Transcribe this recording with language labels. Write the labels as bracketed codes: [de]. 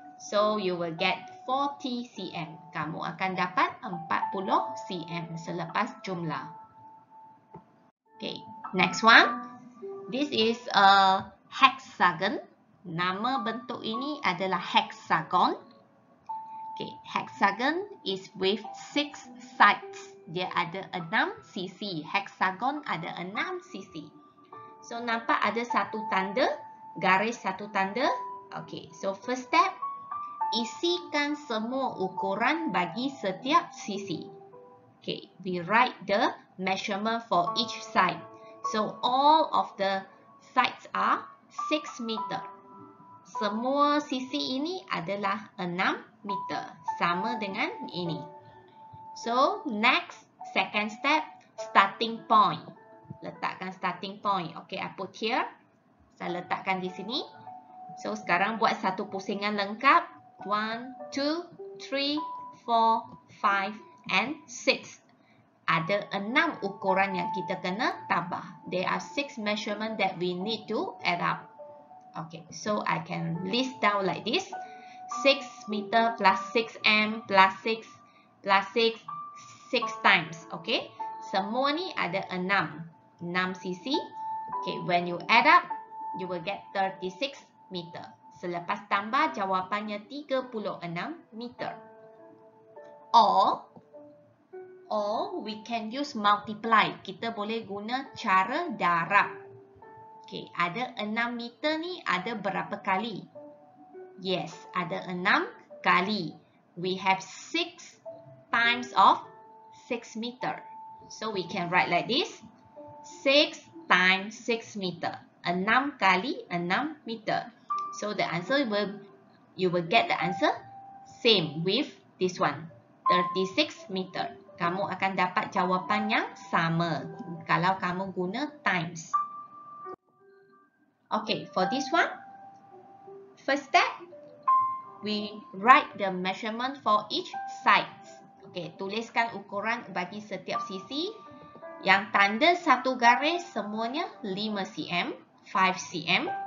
[en] So, you will get 40 cm. [ms] Kamu akan dapat 40 cm selepas jumlah. [en] Okay, next one. This is a hexagon. [ms] Nama bentuk ini adalah hexagon. [en] Okay, hexagon is with 6 sides. [ms] Dia ada 6 sisi. Hexagon ada 6 sisi. So, nampak ada satu tanda, garis satu tanda. [en] Okay, so first step, [ms] isikan semua ukuran bagi setiap sisi. [en] Okay, we write the measurement for each side. So all of the sides are 6 meter. [ms] Semua sisi ini adalah 6 meter. Sama dengan ini. [en] So next, second step, starting point. [ms] Letakkan [en] starting point. Okay, I put here. [ms] Saya letakkan di sini. So sekarang buat satu pusingan lengkap. 1, 2, 3, 4, 5 and 6. Ada 6 ukuran yang kita kena tambah. [en] There are 6 measurement that we need to add up. Okay, so I can list down like this. 6 meter plus 6m plus 6 plus 6, 6 times. [ms] Okay, semua ni ada 6 sisi. [en] Okay, when you add up, you will get 36 meter. [ms] Selepas tambah, jawapannya 36 meter. [en] Or we can use multiply. [ms] Kita boleh guna cara darab. Okay, ada 6 meter ni ada berapa kali? [en] Yes, [ms] ada 6 kali. [en] We have 6 times of 6 meter. So we can write like this. 6 times 6 meter. [ms] 6 kali 6 meter. [en] So the answer you will get the answer same with this one. 36 meter. [ms] Kamu akan dapat jawapan yang sama kalau kamu guna times. [en] Okay, for this one, first step, we write the measurement for each sides. [ms] Okay, tuliskan ukuran bagi setiap sisi. Yang tanda satu garis semuanya 5 cm, 5 cm.